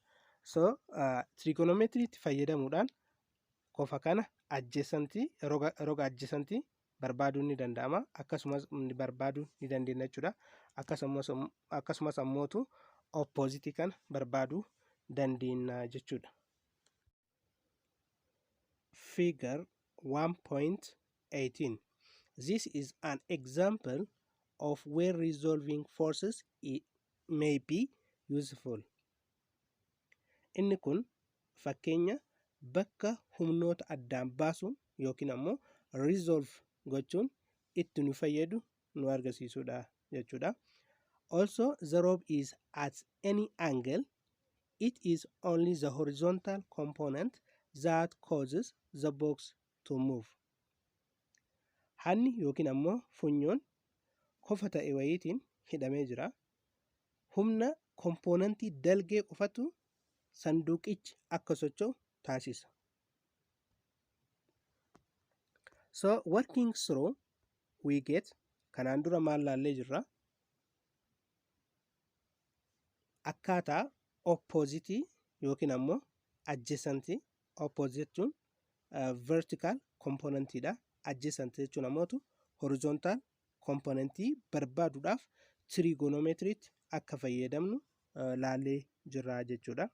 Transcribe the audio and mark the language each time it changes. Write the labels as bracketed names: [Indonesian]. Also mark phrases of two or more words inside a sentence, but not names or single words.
[English] So trigonometry [Oromo] itti fayyadamuudhaan qofa kana adjacentii roga adjacentii barbaaduun ni danda'ama. Akkasumas barbaaduu ni dandeenya jechuudha. Akkasumas ammootu opposite kana barbaaduu dandeenya jechuudha. [English] Figure 1.18. This is an example of where resolving forces may be useful. [Oromo] Inni kun fakkeenya bakka humnoota addaan baasuun yookiin ammoo resolve gochuun itti nu fayyadu nu argisiisudha jechuudha. [English] Also, the rope is at any angle. It is only the horizontal component that causes the box to move. [Oromo] Hanni yookiin ammoo funyoon kofa ta'e wayiitiin hidhamee jira. Humna kompoonantii dalgee qofatu sanduuqichi akka socho'u taasisa. [English] So working through we get [Oromo] kanaan dura maal laallee jirra? Akkaataa opposite yookiin ammoo adjacentii. Opposite jechuun [English] vertical componentidha. [Oromo] Adjacent jechuun ammoo [English] horizontal componentii [Oromo] barbaaduudhaaf trigonometriitti akka fayyadamnu laallee jirra jechuudha.